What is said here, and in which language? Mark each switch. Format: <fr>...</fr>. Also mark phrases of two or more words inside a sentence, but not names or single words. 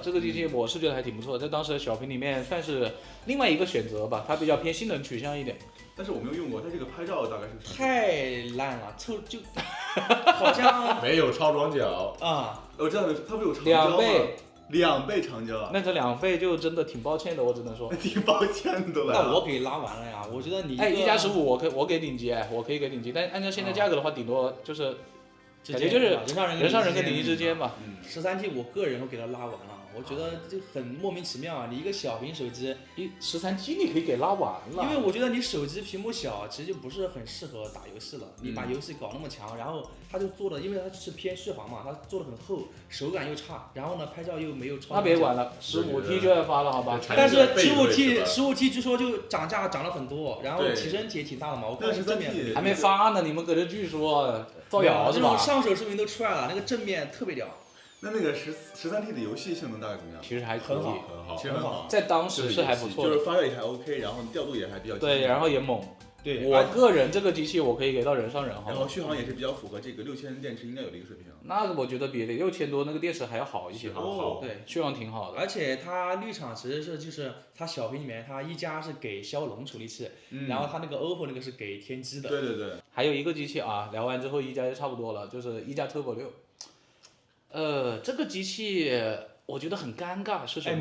<zh>這個機器我是覺得還挺不錯的，在當時的小屏裡面算是另外一個選擇吧，它比較偏性能取向一點。但是我沒有用過，它這個拍照大概是太爛了，就好像沒有超廣角啊。我知道它不有長焦嗎？2倍長焦。那這2倍就真的挺抱歉的，我只能說。挺抱歉的了。那我給拉完了呀，我覺得你 1+15我給頂級，我可以給頂級，但按照現在價格的話，頂多就是。感覺就是人上人跟頂級之間吧。 13T 我個人會給它拉完了，我覺得就很莫名其妙啊！你一個小屏手機，13T 你可以給拉完了。因為我覺得你手機屏幕小，其實就不是很適合打遊戲了。你把遊戲搞那麼強，然後它就做的，因為它是偏續航嘛，它做的很厚，手感又差，然後呢拍照又沒有超。那別管了，15T 就要發了，好吧？但是15T 據說就漲價漲了很多，然後提升也挺大的嘛。我看正面還沒發呢，你們擱這據說造謠是吧？這種上手視頻都出來了，那個正面特別屌。那個13T 的遊戲性能大概怎麼樣？其實還可以，其實很好，在當時是還不錯的，就是發熱也還 OK，然後調度也還比較對，然後也猛。對，我個人這個機器我可以給到人上人哈。然後續航也是比較符合這個6000電池應該有的一個水平。那我覺得比6000多那個電池還要好一些。哦，對，續航挺好的。而且它綠廠其實是就是它小屏裡面它1加是給驍龍處理器，然後它那個 OPPO 那個是給天玑的。對對對。還有一個機器啊，聊完之後1加就差不多了，就是1加 Turbo 6。這個機器我覺得很尷尬，是什麼呢？</zh>